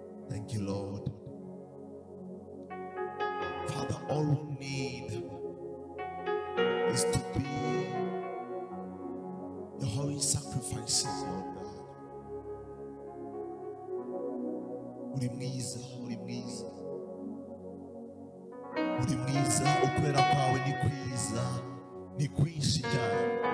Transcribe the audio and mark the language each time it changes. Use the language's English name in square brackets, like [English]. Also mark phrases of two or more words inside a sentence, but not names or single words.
[English] Thank you, Lord. Father, all we need is to be your holy sacrifices, Lord God. [Kinyarwanda] Uri mwiza, uri mwiza. Uri mwiza, ukwera kwawe ni kwiza, ni kwinshi cyane.